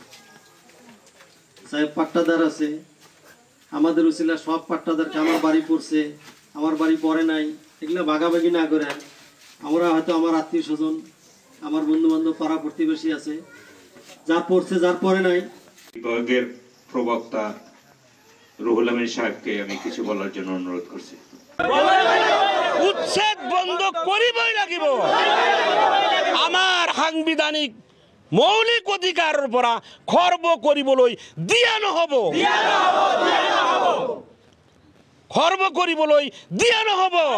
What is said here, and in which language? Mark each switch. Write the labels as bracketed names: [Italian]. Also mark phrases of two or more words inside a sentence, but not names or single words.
[Bangla] সাহেব পাট্টাদার আছে আমাদের উচিলা সব পাট্টাদারকে আমার বাড়ি পড়ছে আমার বাড়ি পড়ে নাই এগুলো ভাগাভাগি না করে আমরা হয়তো আমার আত্মীয় স্বজন আমার বন্ধু বান্ধব পাড়া প্রতিবেশী আছে যার পড়ছে যার পড়ে নাই বিভাগের প্রবক্তা রুহুল আমিন সাহেবকে আমি কিছু বলার জন্য অনুরোধ করছি [Assamese] উচ্ছেদ বন্ধ করিবই লাগিব আমাৰ সাংবিধানিক মৌলিক অধিকাৰৰ পৰা খৰ্ব কৰিবলৈ দিয়া নহব খৰ্ব কৰিবলৈ দিয়া নহব